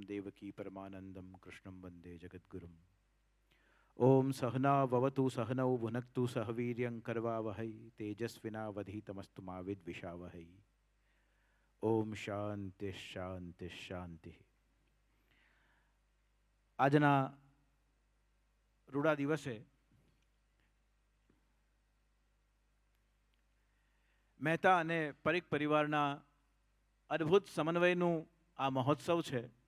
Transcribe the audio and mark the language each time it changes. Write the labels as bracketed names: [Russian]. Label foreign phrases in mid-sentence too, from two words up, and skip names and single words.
[Sanskrit] देवकी परमानंदम कृष्णं वंदे जगद्गुरुम। ओम सहना ववतु सहनौ भुनक्तु सह वीर्यं करवावहै तेजस्विनावधीतमस्तु मा विद्विषावहै। ओम शांति शांति शांति। [Gujarati] આજના રૂડા દિવસે મહેતા અને પરીખ પરિવારના અદ્ભુત સમન્વયનું આ મહોત્સવ છે.